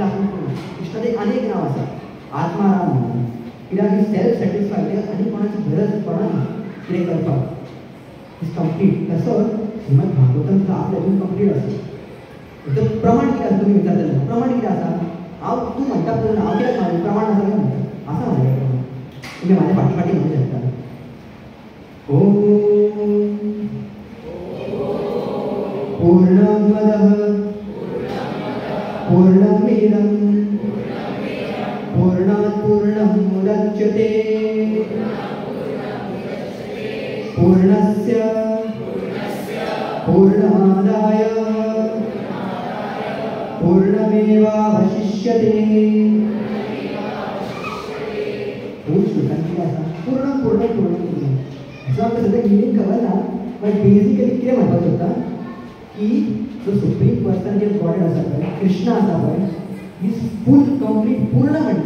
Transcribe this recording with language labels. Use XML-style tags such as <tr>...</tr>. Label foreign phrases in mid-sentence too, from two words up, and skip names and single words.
<kok>आपूण कृष्णाचें अनेक नांव आसा आत्माराम म्हणून कित्याक ही</kok> <en>self satisfied</en> <kok>आनी कोणाची गरज पडना कितें करपाक</kok> <en>is complete</en> <kok>तसो श्रीमद भागवतान आपल्या हातून कंप्लीट आसा तर प्रमाण कितें आसा तुमी विचारतले प्रमाण कितें आसा हांव तूं म्हणटा पळय हांव कित्याक म्हणटा प्रमाण आसा काय म्हणटा आसा म्हजे प्रमाण तुमी म्हाज्या फाटी म्हणूं शकता ओम</kok> <sa>पूर्णमदः पूर्णमिदं पूर्णात् पूर्णमुदच्यते पूर्णस्य पूर्णमादाय पूर्णमेवावशिष्यते पूर्ण</sa> <kok>असं आमकां सद्या मिनींग खबर ना</kok> <en>but basically</en> <kok>कितें म्हणपाक सोदता की जो</kok> <en>supreme personality of god</en> <kok>आसा पळय कृष्ण आसा पळय ही</kok> <en>full complete</en> <kok>पूर्ण म्हणटा</kok>